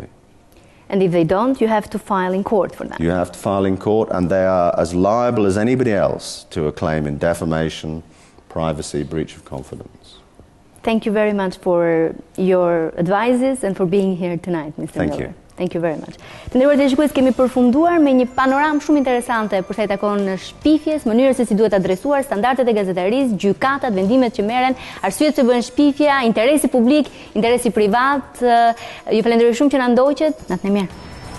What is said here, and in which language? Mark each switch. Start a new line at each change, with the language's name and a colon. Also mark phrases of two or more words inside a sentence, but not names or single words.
English: And if they don't, you have to file in court for that. You have to file in court, and they are as liable as anybody else to a claim in defamation, privacy, breach of confidence. Thank you very much for your advices and for being here tonight, Mr. Thank Miller. you. Thank you very much.
Albanian: Të nderuar televizionistë, kemi përfunduar me një panoramë shumë interesante për sa i takon shpifjes, mënyrën se si duhet adresuar standardet e gazetarisë, gjykatat, vendimet që merren, arsyet që bën shpifja, interesi publik, interesi privat. Ju falenderoj shumë që na ndoqët. Natën e mirë.